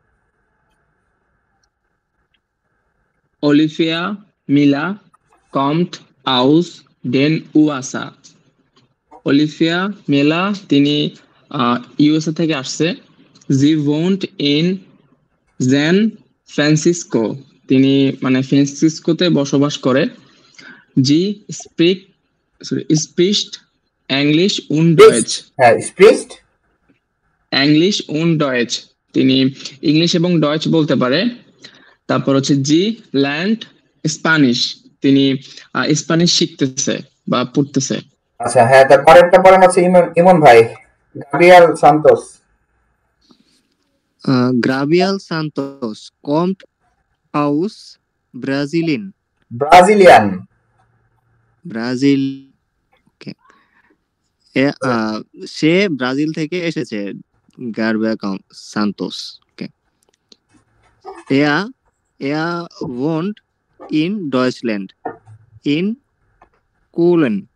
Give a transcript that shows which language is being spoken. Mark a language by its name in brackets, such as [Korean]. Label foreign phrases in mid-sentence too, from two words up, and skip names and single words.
[German] Olivia Miller kommt aus den USA. [Bangla] Olivia Miller তিনি ইউএসএ থেকে আসছে। [German] Sie wohnt in San Francisco. [Bangla] তিনি মানে ফ্রান্সিসকোতে বসবাস করে। [German] Sie spricht English und Deutsch. [Bangla] হ্যাঁ spricht [German] English und Deutsch. [Bangla] তিনি ইংলিশ এবং ডয়েচ বলতে পারে। তারপর হচ্ছে [German] Sie lernt Spanisch [Bangla] তিনি স্প্যানিশ শিখতেছে বা পড়তেছে আচ্ছা হ্যাঁ তারপর একটা পড়েন আছে ইমন ভাই [German] Gabriel Santos kommt aus Brasilien [Bangla] ওকে সে ব্রাজিল থেকে এসেছে গার্বিয়াল সান্তোস ওকে [German] Er wohnt in Deutschland, in Köln.